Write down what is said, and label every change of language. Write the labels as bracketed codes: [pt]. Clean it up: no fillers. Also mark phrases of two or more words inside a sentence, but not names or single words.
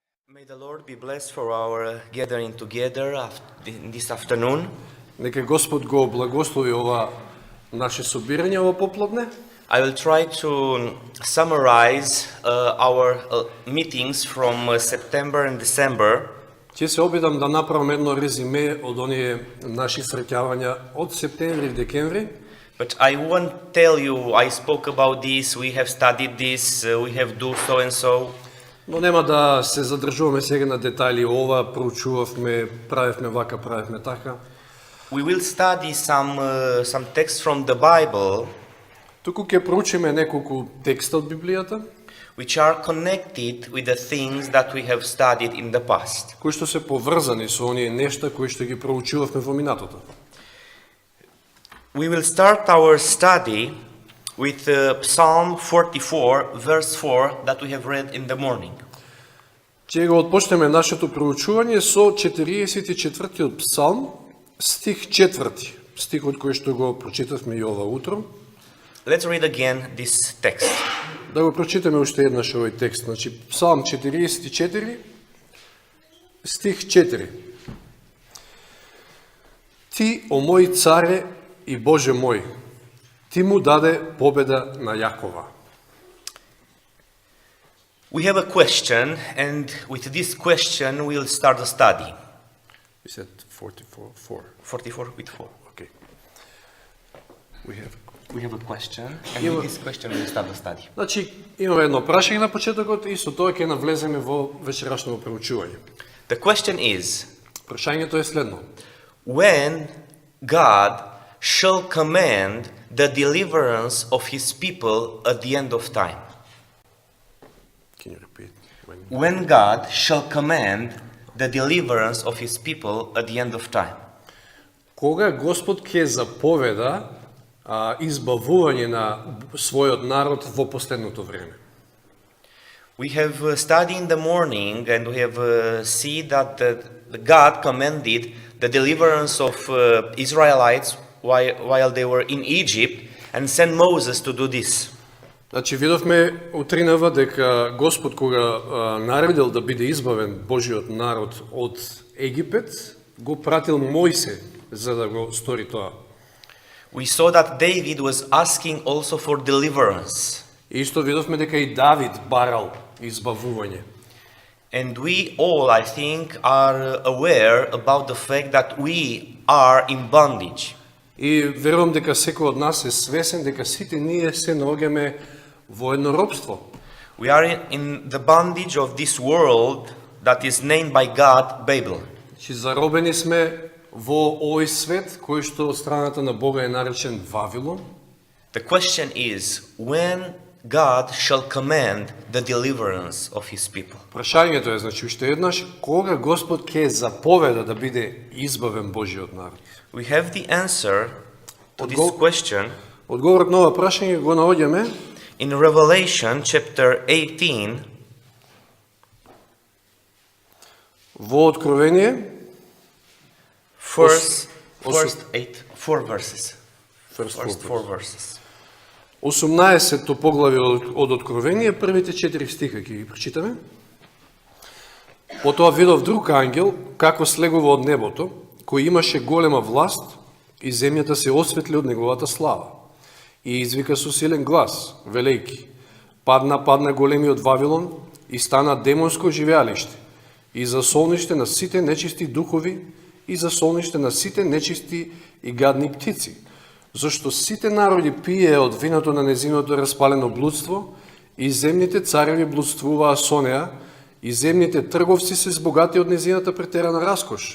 [en] May the Lord be blessed for our gathering together this afternoon. [mk] Нека Господ го благослови ова наше собирање ова попладне. [en] I will try to summarize our meetings from September and December. [mk] Ќе се обидам да направам едно резиме од оние наши среќавања од септември и декември. [en] But I won't tell you, I spoke about this, we have studied this, we have do so and so. [mk] Но нема да се задржуваме сега на детали. Ова проучувавме, правевме вака, правевме така. [en] We will study some text from the Bible, [mk] Туку ќе проучиме неколку текста од Библијата, [en] which are connected with the things that we have studied in the past. [mk] кои што се поврзани со оние нешта кои што ги проучувавме во минатото. [en] We will start our study with Psalm 44, verse 4, that we have read in the morning. [mk] Ќе го отпочнеме нашето проучување со 44-тиот псалм, стих 4, стихот кој што го прочитавме и ова утро. [en] Let's read again this text. [mk] Да го прочитаме уште еднаш овој текст. Значи, псалм 44, стих 4. Ти, о мој царе и Боже мој, Ти му даде победа на Јакова. [en] We have a question, and with this question we'll start the study. We said 44, 4. 44 with 4. Okay. We have a question, and with this question we'll start the study. [mk] Значи, имаме едно прашање на почетокот и со тоа ќе навлеземе во вечерашното проучување. [en] The question is, [mk] Прашањето е следно. [en] when God shall command the deliverance of his people at the end of time? Can you repeat? When God shall command the deliverance of his people at the end of time? [mk] Кога Господ ќе заповеда избавување на својот народ во последното време? [en] We have studied in the morning, and we have seen that God commanded the deliverance of Israelites while they were in Egypt, and sent Moses to do this. [mk] Значи, видовме утринава дека Господ кога наредил да биде избавен Божиот народ од Египет, го пратил Мојсе за да го стори тоа. [en] We saw that David was asking also for deliverance. [mk] И исто видовме дека и Давид барал избавување. [en] And we all, I think, are aware about the fact that we are in bondage. [mk] И верувам дека секој од нас е свесен дека сите ние се наоѓаме во едно робство. [en] We are in the bondage of this world that is named by God Babel. [mk] Значи, заробени сме во овој свет кој што од страната на Бога е наречен Вавилон. [en] The question is, when God shall command the deliverance of his people? [mk] Прашањето е, значи, уште еднаш, кога Господ ќе заповеда да биде избавен Божиот народ? [en] We have the answer to this [mk] Odgovor- [en] question [mk] Одговорот на ова прашање го наоѓаме [en] in Revelation chapter 18, [mk] во Откровение, [en] first Os- 4 verses. First First 4 4 verses. [mk] 18-то поглавје од Откровение, првите 4 стиха ќе ги прочитаме. Потоа видов друг ангел, како слегува од небото, кој имаше голема власт, и земјата се осветли од неговата слава. И извика со силен глас, велејки: падна големиот Вавилон и стана демонско живеалиште, и за солниште на сите нечисти духови, и за солниште на сите нечисти и гадни птици, зашто сите народи пие од виното на незиното распалено блудство, и земните цареви блудствуваа со неа, и земните трговци се збогати од незината претерана раскош.